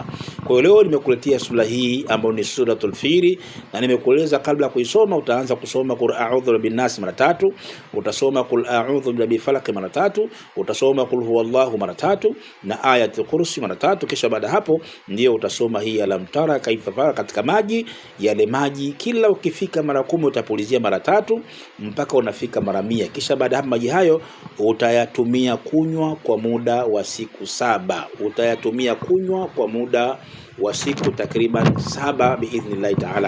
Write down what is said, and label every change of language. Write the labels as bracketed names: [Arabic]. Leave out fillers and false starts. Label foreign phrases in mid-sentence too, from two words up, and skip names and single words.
[Swahili] Kwa hiyo leo nimekuletea sura hii ambayo ni suratul Fil, na nimekueleza kabla ya kuisoma utaanza kusoma [Arabic] قل أعوذ برب الناس [Swahili] mara 3, utasoma [Arabic] قل أعوذ برب الفلق [Swahili] mara 3, utasoma [Arabic] قل هو الله [Swahili] mara 3 na [Arabic] آية الكرسي [Swahili] mara 3, kisha baada hapo ndio utasoma hii [Arabic] ألم تر كيف فعل [Swahili] katika maji. Yale maji kila ukifika mara 10 utapulizia mara 3 mpaka unafika mara 100, kisha baada hapo maji hayo utayatumia kunywa kwa muda wa siku 7. Utayatumia kunywa kwa muda wa siku takriban 7 [Arabic] بإذن الله تعالى.